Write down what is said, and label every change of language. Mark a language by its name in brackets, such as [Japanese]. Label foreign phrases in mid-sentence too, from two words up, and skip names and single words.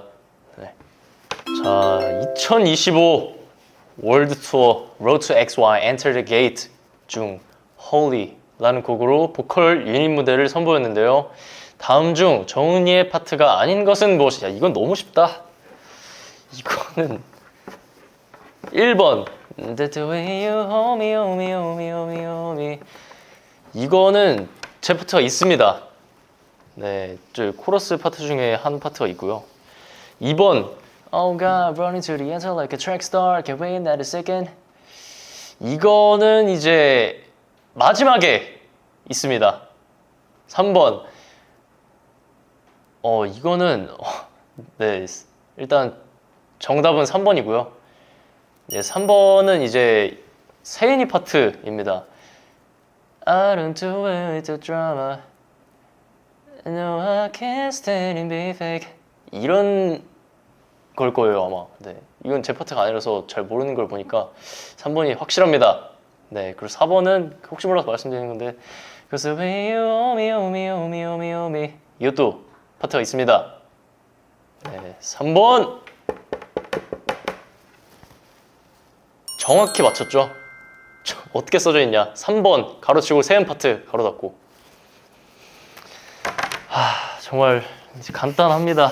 [Korean] 네. 자, 2025 월드 투어 Road to XY Enter the Gate 중 Holy라는 곡으로 보컬 유닛 무대를 선보였는데요. 다음 중 정은이의 파트가 아닌 것은 무엇이냐? 이건 너무 쉽다. 이거는 1번 [English] The way you hold me, hold me, hold me, hold me, hold me. [Korean] 이거는 제 파트가 있습니다. 네, 저 코러스 파트 중에 한 파트가 있고요. [English] 2번 Oh God, running to the end like a track star, can't wait not a second. [Korean] 이거는 이제 마지막에 있습니다. 3번 이거는 네, 일단 정답은 3번이고요. 네, 3번은 이제 세인이 파트입니다. [English] I don't do it with the drama. No, I can't stand and be fake. [Korean] 이런 걸 거예요, 아마. 네, 이건 제 파트가 아니라서 잘 모르는 걸 보니까 3번이 확실합니다. 네, 그리고 4번은 혹시 몰라서 말씀드리는 건데 [English] Cause the way you hold me, hold me, hold me, hold me, hold me. [Korean] 이것도 파트가 있습니다. 네, 3번 정확히 맞췄죠? 어떻게 써져 있냐? 3번 가로치고 세음 파트 가로 닫고. 정말 이제 간단합니다.